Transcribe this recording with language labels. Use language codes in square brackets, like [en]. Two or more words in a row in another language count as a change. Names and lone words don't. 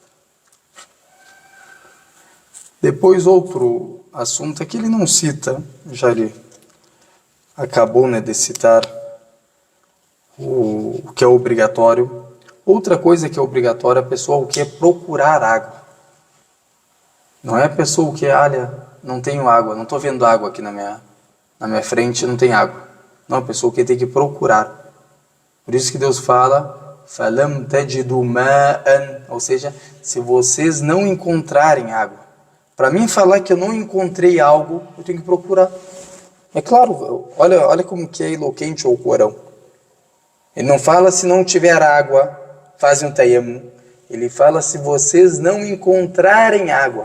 [pt] Depois outro assunto é que ele não cita, já ele acabou, né, de citar o que é obrigatório. Outra coisa que é obrigatória é a pessoa o que é procurar água. Não é a pessoa o que, olha, não tenho água, não estou vendo água aqui na minha frente, não tem água. Não, a pessoa que tem que procurar. Por isso que Deus fala, [ar] فَلَمْ تَجِدُوا مَاءً, [pt] ou seja, se vocês não encontrarem água. Para mim falar que eu não encontrei algo, eu tenho que procurar. É claro, olha como que é eloquente o Corão. Ele não fala se não tiver água, fazem um tayammum. Ele fala se vocês não encontrarem água.